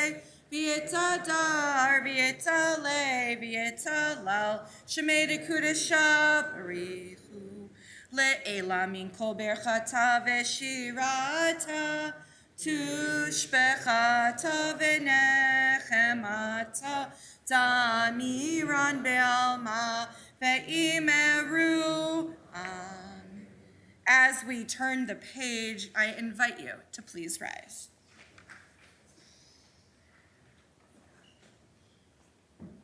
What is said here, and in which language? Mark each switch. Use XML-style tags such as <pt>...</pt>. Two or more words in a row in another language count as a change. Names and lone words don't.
<arc>V'yitadar V'yitaleh V'yitalal Shemei Dekudesha Barichu Le'elam min kol berchata v'shirata tushbechata v'nechemata damiran be'alma ve'imeru.</arc> <en>As we turn the page, I invite you to please rise.</en>